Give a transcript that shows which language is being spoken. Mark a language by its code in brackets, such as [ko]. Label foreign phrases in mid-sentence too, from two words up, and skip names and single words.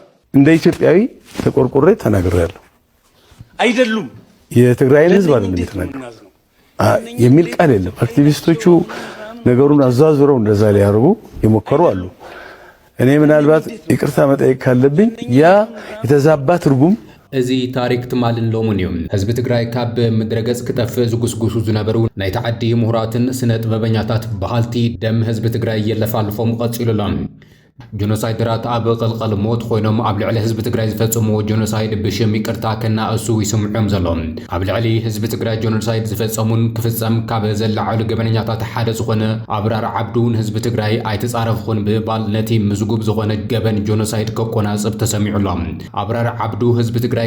[am] እንደ ኢትዮጵያዊ ተቆርቆሬ ተናግሬያለሁ። አይደሉም የትግራይን ህዝብ አይደለም የተናገረው የሚል ቃል የለም። አክቲቪስቶቹ ነገሩን አዛዝረው እንደዛ ሊያርጉ ይሞከሩ አሉ። እኔ ምናልባት ይቅርታ መጠየቅ ካለብኝ ያ የተዛባ ትርጉም [ti] እዚ ታሪክ ትማልን ሎሙኒዮም ህዝብ ትግራይ ካብ ምድረገጽ ክጠፍእ ዝጉስጉሱ ዝነበሩ ናይ ተዓዲ ምሁራትን ስነ ጥበበኛታት ባህልቲ ደም ህዝብ ትግራይ የለፋልፎም ቀጽሉሎም ጆኖሳይድራት ኣብ ቅልቀል ሞት ኮይኖም ኣብ ልዕሊ ህዝቢ ትግራይ ዝፈጽምዎ ጆኖሳይድ ብሽም ይቅርታ ከናእሱ ይስምዖም ዘሎም ኣብ ልዕሊ ህዝቢ ትግራይ ጆኖሳይድ ዝፈጸሙን ክፍጸም ካብ ዘለዓሉ ገበነኛታት ሓደ ዝኾነ ኣብራር ዓብዱ ንህዝቢ ትግራይ ኣይተጻረፍኹን ብባል ነቲ ምዝጉብ ዝኾነ ገበን ጆኖሳይድ ከቆናጽብ ተሰሚዑሎም ኣብራር ዓብዱ ህዝቢ ትግራይ